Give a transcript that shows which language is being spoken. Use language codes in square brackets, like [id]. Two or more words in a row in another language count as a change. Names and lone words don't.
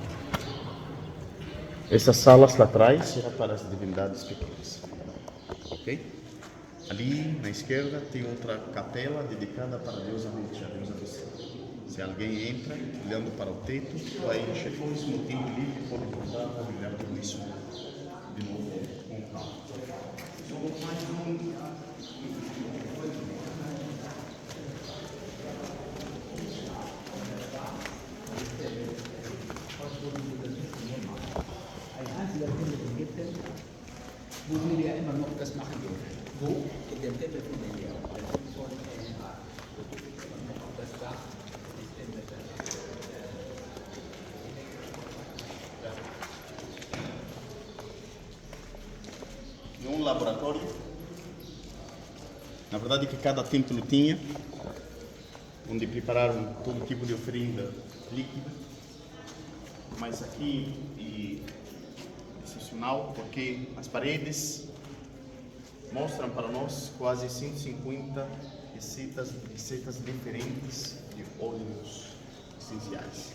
[pt] Essas salas lá atrás eram para as divindades pequenas, ok? Ali na esquerda tem outra capela dedicada para a deusa Monte, a deusa do céu. Se alguém entra olhando para o teto, vai encher todo isso no tempo livre, pode voltar a olhar tudo isso de novo com calma. Somos mais um. [de] wo wir ja immer noch das machen dürfen. Wo? In dem Tempel von Elia. Das Dach des Tempels. [pt] Um laboratório, na verdade que cada templo tinha, onde prepararam todo tipo de oferenda líquida, mas aqui é excepcional porque as paredes mostram para nós quase 150 receitas diferentes de óleos essenciais.